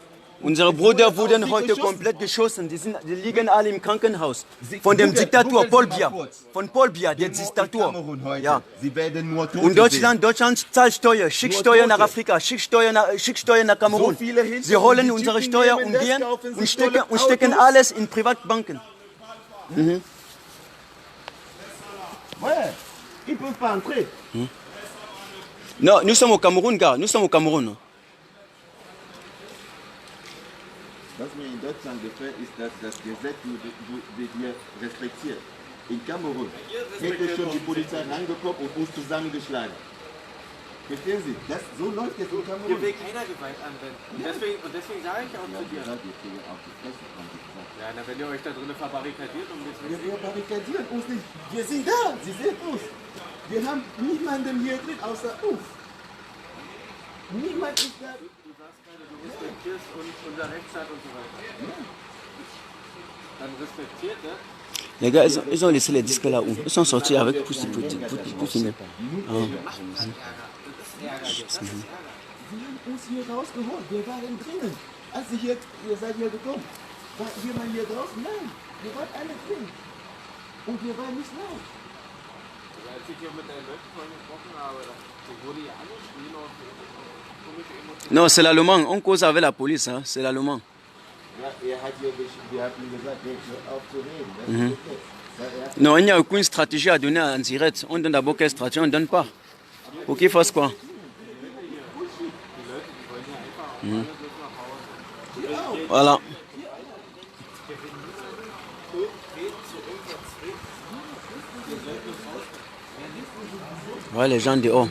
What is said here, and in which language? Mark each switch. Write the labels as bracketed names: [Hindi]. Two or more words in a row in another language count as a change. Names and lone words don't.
[German] Unsere Brüder wurden heute komplett geschossen. Die liegen alle im Krankenhaus. Von dem Diktator Paul Biya. Von Paul Biya, der Diktator. Ja. Sie werden nur Tote Und Deutschland zahlt Steuer. Schickt Steuer nach Afrika. Schickt Steuer nach Kamerun. Sie holen unsere Steuer und gehen und stecken alles in Privatbanken. [French] Ouais. Ils ne peuvent pas entrer. Non, nous sommes au Cameroun, gars. Nous sommes au Cameroun. [German] Was mir in Deutschland gefällt, ist, dass das Gesetz wird hier respektiert. In Kamerun hätte schon die Polizei reingekommen und uns zusammengeschlagen. Verstehen Sie? So läuft es in Kamerun. Hier will keiner Gewalt anwenden. Deswegen sage ich auch zu dir. Ja, na, wenn ihr euch da drinnen verbarrikadiert und jetzt Wir barrikadieren uns nicht. Wir sind da. Sie sehen uns. Wir haben niemanden hier drin außer uns. Niemand ist da. Du sagst gerade, du respektierst unser Rechtsstaat und so weiter. Dann respektiert, ne? [French] Les gars, ils ont laissé les disques là où? Ils sont sortis avec pour finir. [German] Uns hier rausgeholt. Wir waren drinnen. Als ihr seid hier gekommen, war jemand hier draußen? Nein, wir waren alle drin. Und wir waren nicht laut. Als ich hier mit den Leuten vorhin gesprochen habe, wurde ja angeschrien auf komische Emotionen. [French] Non, c'est l'allemand. On cause avec la police, hein. C'est l'allemand. [German] Ja, wir hatten gesagt, hör auf zu reden. Das ist okay. [French] Non, il n'y a aucune stratégie à donner en direct. On donne d'abord quelle stratégie, on ne donne pas. Pour qu'ils fassent quoi? Voilà. Ouais, les gens dehors.